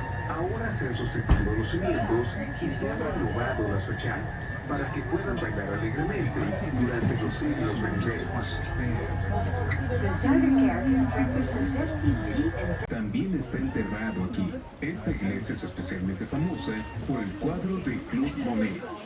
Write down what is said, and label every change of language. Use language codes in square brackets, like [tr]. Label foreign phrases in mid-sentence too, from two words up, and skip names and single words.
[es] Ahora se han sustituido los cimientos y se han renovado las fachadas para que puedan bailar alegremente durante los siglos venideros. [nl] De Zuiderkerk werd tussen 1603 en [es] También está enterrado aquí. Esta iglesia es especialmente famosa por el cuadro de Claude Monet.